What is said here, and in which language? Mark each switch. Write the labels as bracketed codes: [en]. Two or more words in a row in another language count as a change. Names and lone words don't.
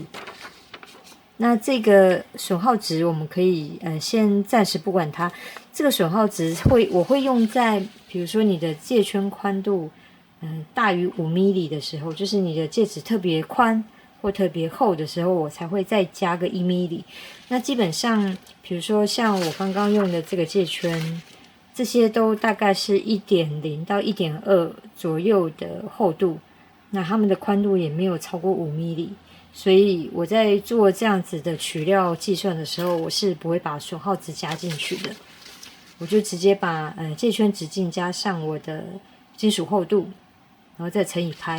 [zh] 那這個損耗值我們可以先暫時不管它。這個損耗值我會用在比如說你的介圈寬度大於5 mm 的時候，就是你的介質特別寬或特別厚的時候，我才會再加個1 mm。那基本上比如說像我剛剛用的這個介圈，這些都大概是 1.0 到 1.2 左右的厚度，那它們的寬度也沒有超過5 mm。所以我在做這樣子的取料計算的時候，我是不會把損耗值加進去的，我就直接把介圈直徑加上我的金屬厚度，然後再乘以拍。